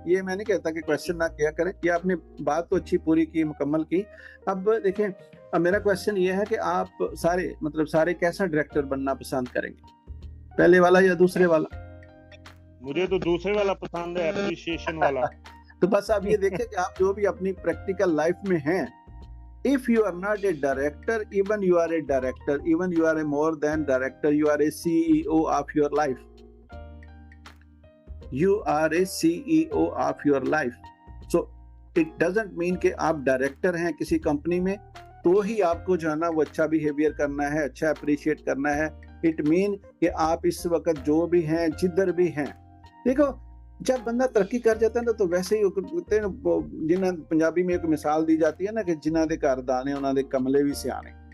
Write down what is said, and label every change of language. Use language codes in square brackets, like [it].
[hi] ये मैं नहीं कहता कि क्वेश्चन ना किया करें, ये आपने बात तो अच्छी पूरी की, मुकम्मल की। अब देखें, अब मेरा क्वेश्चन ये है कि आप सारे कैसा डायरेक्टर बनना पसंद करेंगे, पहले वाला या दूसरे वाला? मुझे तो दूसरे वाला पसंद है, एप्रिसिएशन वाला। तो बस आप ये देखें कि आप जो भी अपनी प्रैक्टिकल लाइफ में हैं, [en] if you are not a director, even you are a director, even you are a more than director, you are a CEO of your life. You are a CEO of your life. So it doesn't mean [hi] कि आप director हैं किसी company में तो ही आपको जो है ना वो अच्छा बिहेवियर करना है, अच्छा अप्रिशिएट करना है। इट मीन कि आप इस वक्त जो भी हैं, जिधर भी हैं, देखो जब बंदा तरक्की कर जाता है ना, तो वैसे ही कहते हैं जिन्हें पंजाबी में एक मिसाल दी जाती है ना कि [pa] जिन्हां दे घर दाने उन्हां दे कमले भी सियाने।